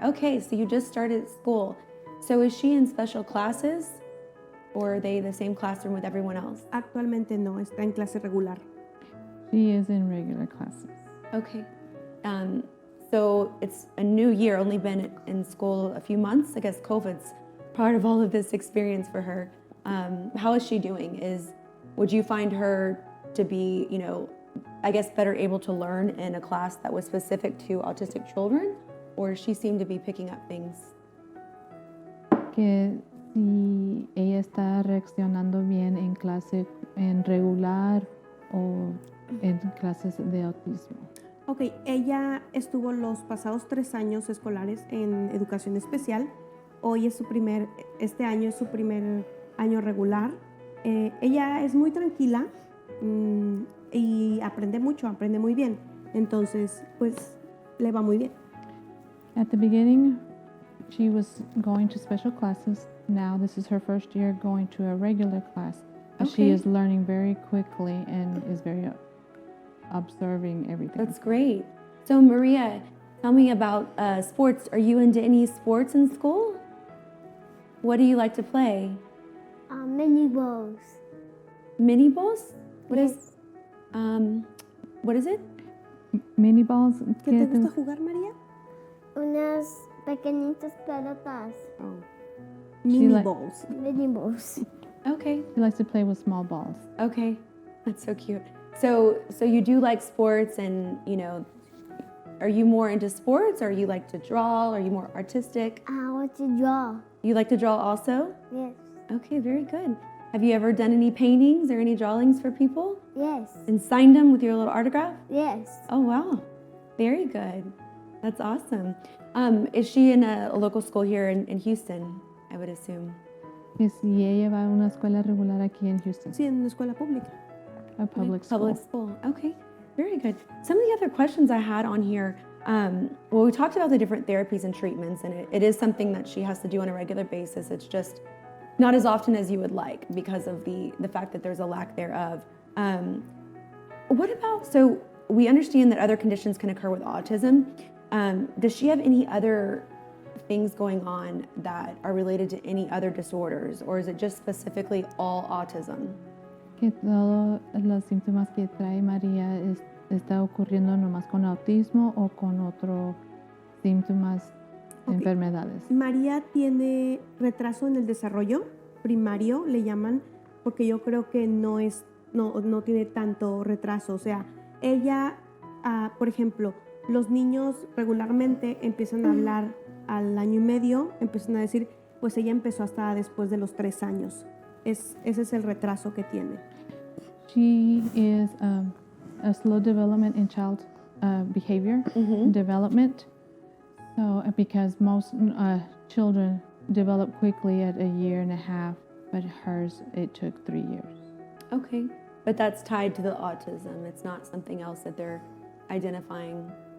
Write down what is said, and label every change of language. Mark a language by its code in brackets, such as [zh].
[en] Okay, so you just started school. So is she in special classes, or are they the same classroom with everyone else? [es] Actualmente no, está en clase regular. [en] She is in regular classes. Okay. So it's a new year, only been in school a few months. I guess COVID's part of all of this experience for her. How is she doing? Would you find her to be, I guess, better able to learn in a class that was specific to autistic children, or she seemed to be picking up things? [es] Que si ella está reaccionando bien en clase en regular o en clases de autismo. Ok, ella estuvo los pasados 3 años escolares en educación especial. Hoy es este año es su primer año regular. Ella es muy tranquila y aprende mucho, aprende muy bien. Entonces, pues, le va muy bien. [en] At the beginning, she was going to special classes. Now this is her first year going to a regular class. But she Okay. is learning very quickly and is very observing everything. That's great. So Maria, tell me about sports. Are you into any sports in school? What do you like to play? Mini balls. Mini balls? Yes. What is it? Mini balls. [es] ¿Qué te gusta jugar, María? Unas pequeñitas pelotas. [en] Mini like- balls. Mini balls. Okay. She likes to play with small balls. Okay. That's so cute. So you do like sports, and are you more into sports, or you like to draw? Are you more artistic? I want to draw. You like to draw also? Yes. Okay, very good. Have you ever done any paintings or any drawings for people Yes. and signed them with your little autograph? Yes. Oh, wow. Very good. That's awesome. Is she in a local school here in Houston, I would assume? [es] Que si ella va a una escuela regular aquí en Houston, Sí, en una escuela pública. [en] a public school. Public school. Okay, very good. Some of the other questions I had on here, well, we talked about the different therapies and treatments, and it is something that she has to do on a regular basis. It's just not as often as you would like because of the fact that there's a lack thereof. What about, so we understand that other conditions can occur with autism. Does she have any other things going on that are related to any other disorders, or is it just specifically all autism? [es] Que todos los síntomas que trae María está ocurriendo nomás con autismo o con otros síntomas de Ok. enfermedades. María tiene retraso en el desarrollo primario, le llaman, porque yo creo que no tiene tanto retraso. O sea, ella, por ejemplo, los niños regularmente empiezan a hablar al año y medio, empiezan a decir, pues ella empezó hasta después de los 3 años. Ese es el retraso que tiene. [en] She is a slow development in child behavior development. So, because most children develop quickly at 1.5 years, but hers, it took 3 years. Okay, but that's tied to the autism. It's not something else that they're identifying.